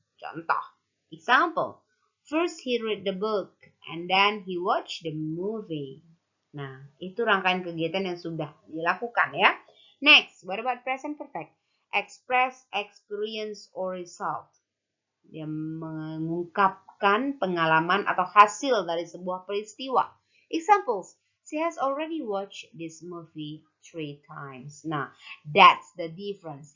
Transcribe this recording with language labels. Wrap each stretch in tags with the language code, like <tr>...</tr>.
<en>Contoh, example, first he read the book and then he watched the movie.</en> <id>Nah, itu rangkaian kegiatan yang sudah dilakukan ya.</id> <en>Next, what about present perfect? Express, experience, or result.</en> <id>Dia mengungkapkan pengalaman atau hasil dari sebuah peristiwa.</id> <en>Examples, she has already watched this movie 3 times. Nah, that's the difference.</en>